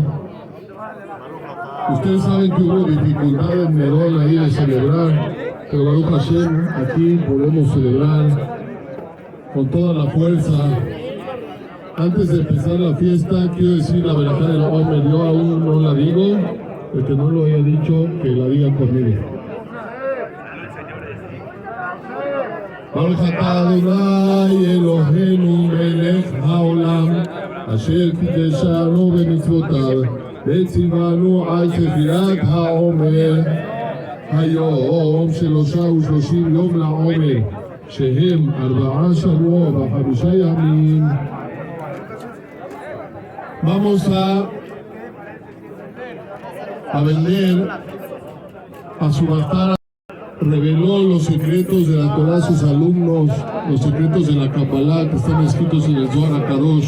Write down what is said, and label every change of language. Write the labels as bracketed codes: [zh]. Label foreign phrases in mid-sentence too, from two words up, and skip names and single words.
[es] Ustedes saben que hubo dificultad en Merón ahí de celebrar, pero [he] Baruch Hashem, [es] aquí podemos celebrar con toda la fuerza. Antes de empezar la fiesta, quiero decir la verdad del Omer. Yo aún no la digo, el que no lo haya dicho, que la diga conmigo. [he] ברוך אתה אדוני אלוהינו מלך העולם אשר קידשנו במצוותיו, וציוונו על תפילת העומר, היום 33 יום לעומר, שהם 4 שבועות ו5 ימים. [es] Vamos a vender, a subastar. Reveló los secretos de la Torah a sus alumnos, los secretos de la Kabbalah que están escritos en el Zohar HaKadosh.